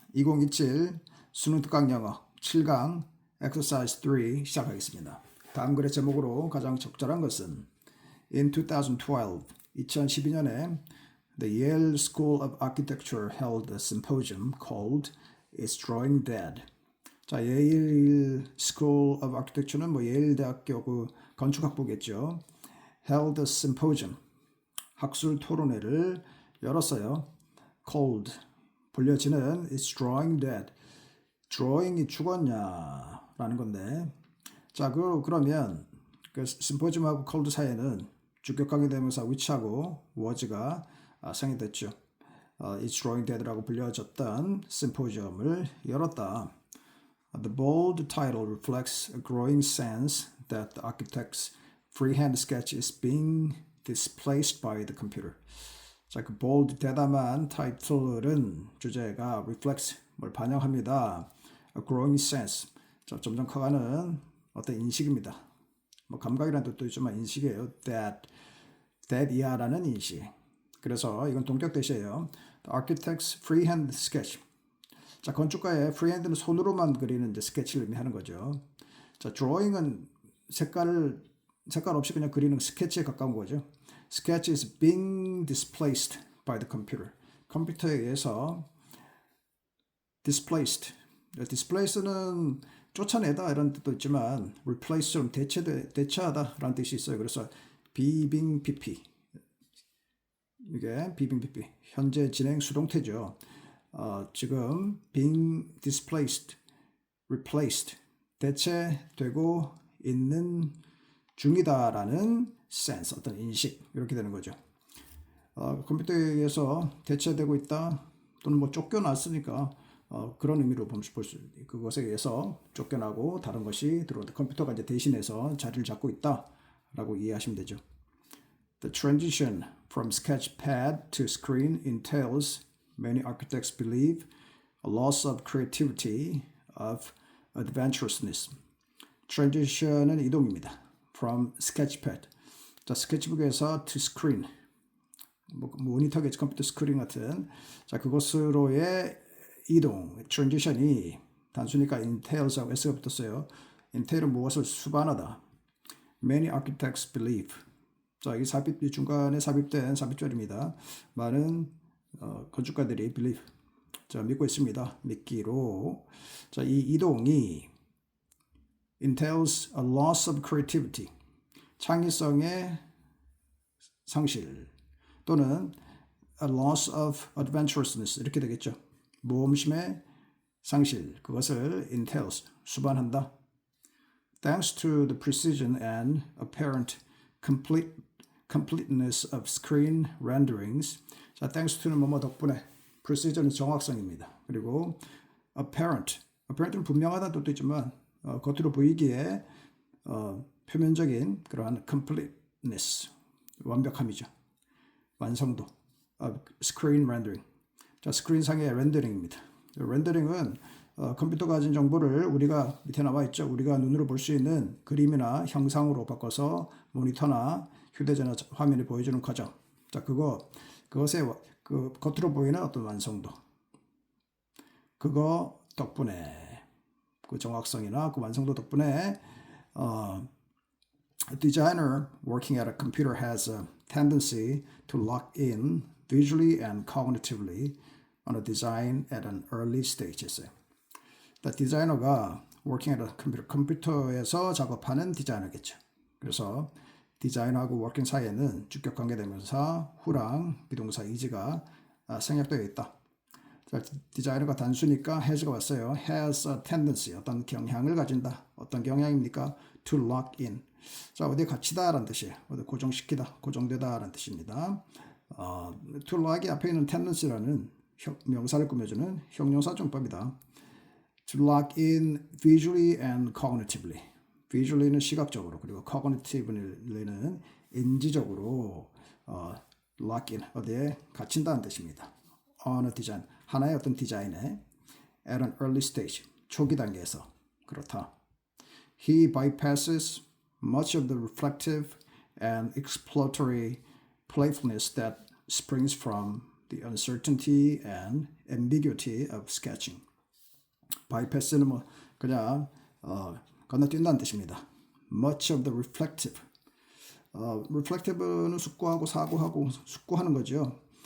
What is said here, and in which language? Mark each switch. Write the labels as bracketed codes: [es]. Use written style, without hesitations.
[ko] 2027 수능 특강 영어 7강 Exercise 3 시작하겠습니다. 다음 글의 제목으로 가장 적절한 것은 [en] In 2012년에 the Yale School of Architecture held a symposium called Is Drawing Dead? [ko] 자, Yale School of Architecture는 예일 대학교 그 건축학부겠죠. [en] held a symposium [ko] 학술 토론회를 열었어요. [en] called [ko] 불려지는 [en] It's drawing dead. [ko] drawing이 죽었냐라는 건데, 자, 그러면 그 심포지움하고 cold 사이에는 주격관계 대명사 which하고 was가 생략됐죠. [en] It's drawing dead [ko] 라고 불려졌던 심포지움을 열었다. [en] The bold title reflects a growing sense that the architect's freehand sketch is being displaced by the computer. [ko] 자, 그 bold 대담한 타이틀은 주제가 reflects 뭘 반영합니다. [en] A growing sense. [ko] 자, 점점 커가는 어떤 인식입니다. 감각이라는 뜻도 있지만 인식이에요. that이야라는 인식. 그래서 이건 동격 대시예요. [en] The architect's freehand sketch. [ko] 자, 건축가의 freehand는 손으로만 그리는 이제 스케치를 의미하는 거죠. 자, drawing은 색깔 없이 그냥 그리는 스케치에 가까운 거죠. [en] Sketch is being displaced by the computer. [ko] 컴퓨터에 의해서 displaced. displace는 쫓아내다 이런 뜻도 있지만 replace처럼 대체하다라는 뜻이 있어요. 그래서 [en] being pp. [ko] 이게 being pp. 현재 진행 수동태죠. 지금 [en] being displaced, replaced, [ko] 대체되고 있는 중이다라는 sense, 어떤 인식, 이렇게 되는 거죠. 컴퓨터에 의해서 대체되고 있다 또는 쫓겨났으니까 그런 의미로 볼 수 있는 그것에 의해서 쫓겨나고 다른 것이 들어온다. 컴퓨터가 이제 대신해서 자리를 잡고 있다라고 이해하시면 되죠. [en] The transition from sketchpad to screen entails, many architects believe, a loss of creativity, of adventurousness. transition은 [ko] 이동입니다. [en] from sketchpad. [ko] 자, 스케치북에서 to screen. 모니터겠지, 컴퓨터 스크린 같은. 자, 그것으로의 이동, transition이 단수니까 entails하고 s가 붙었어요. entail은 무엇을 수반하다. [en] Many architects believe. [ko] 자, 이 중간에 삽입된 삽입절입니다. 많은 건축가들이 believe. 자, 믿고 있습니다. 믿기로. 자, 이 이동이 [en] entails a loss of creativity. [ko] 창의성의 상실 또는 [en] a loss of adventurousness [ko] 이렇게 되겠죠. 모험심의 상실 그것을 entails 수반한다. [en] Thanks to the precision and apparent completeness of screen renderings. [ko] 자, thanks to는 뭐뭐 덕분에 precision은 정확성입니다. 그리고 apparent는 분명하다는 뜻도 있지만 겉으로 보이기에 표면적인 그러한 completeness, 완벽함이죠. 완성도, [en] screen rendering. [ko] 자, 스크린상의 렌더링입니다. 렌더링은 컴퓨터가 가진 정보를 우리가 밑에 나와 있죠. 우리가 눈으로 볼 수 있는 그림이나 형상으로 바꿔서 모니터나 휴대전화 화면에 보여주는 과정. 자, 그것의 그 겉으로 보이는 어떤 완성도. 그거 덕분에 그 정확성이나 그 완성도 덕분에 [en] a designer working at a computer has a tendency to lock in visually and cognitively on a design at an early stage. [ko] 디자이너가 [en] working at a computer, [ko] 컴퓨터에서 작업하는 디자이너겠죠. 그래서 디자이너하고 working 사이에는 주격 관계대명사 후랑 비동사 is가 생략되어 있다. 자, 디자이너가 단수니까 has가 왔어요. [en] has a tendency, [ko] 어떤 경향을 가진다. 어떤 경향입니까? [en] to lock in. [ko] 자, 어디에 갇히다라는 뜻이에요. 어디 고정시키다, 고정되다라는 뜻입니다. to lock이 앞에 있는 tendency라는 명사를 꾸며주는 형용사정법이다. [en] to lock in visually and cognitively. [ko] visually는 시각적으로, 그리고 cognitively는 인지적으로 [en] lock in, [ko] 어디에 갇힌다는 뜻입니다. [en] on a design, [ko] 하나의 어떤 디자인에 [en] at an early stage, [ko] 초기 단계에서 그렇다. [en] He bypasses much of the reflective and exploratory playfulness that springs from the uncertainty and ambiguity of sketching. [ko] bypass는 뭐 그냥 건너뛴다는 뜻입니다. [en] much of the reflective. [ko] reflective는 숙고하고 사고하고 숙고하는 거죠.